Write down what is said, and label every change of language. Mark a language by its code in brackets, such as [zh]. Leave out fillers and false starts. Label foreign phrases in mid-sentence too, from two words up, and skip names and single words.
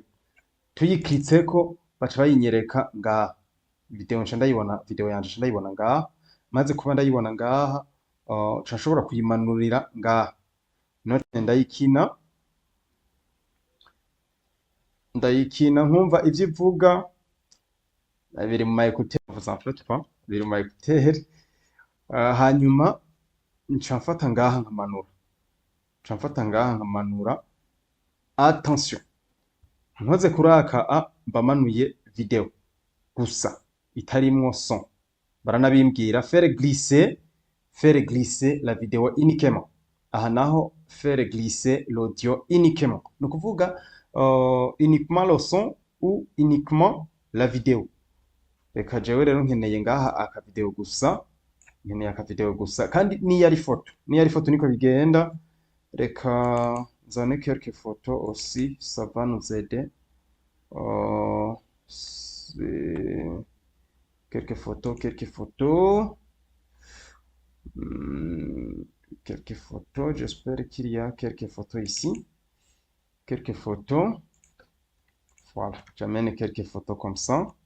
[rn] Tuyiklitseko baca bayinyereka ngaha, video yanje nca ndayibona ngaha. Maze kuba ndayibona ngaha, nca nshobora kuyimanurira ngaha, note ndayikina nkumva ivyo ivuga, biri mu ma écouteurs, [fr] vous en faites pas, [rn] biri mu ma écouteurs. Hanyuma nca mfata ngaha nkamanura, attention, nkoze kuri aka mbamanuye video gusa itarimwo son. [fr] Baranabimbwira faire glisser la vidéo uniquement, [rn] aha naho [fr] faire glisser l'audio uniquement, [rn] ni ukuvuga [fr] uniquement le son ou uniquement la vidéo. [rn] Reka jewe rero nkeneye ngaha aka video gusa, kandi niyo ari foto niko bigenda. Reka nzane [fr] quelques photos aussi, ça va nous aider. Quelques photos, j'espère qu'il y a quelques photos ici. Quelques photos, voilà, j'amène quelques photos comme ça.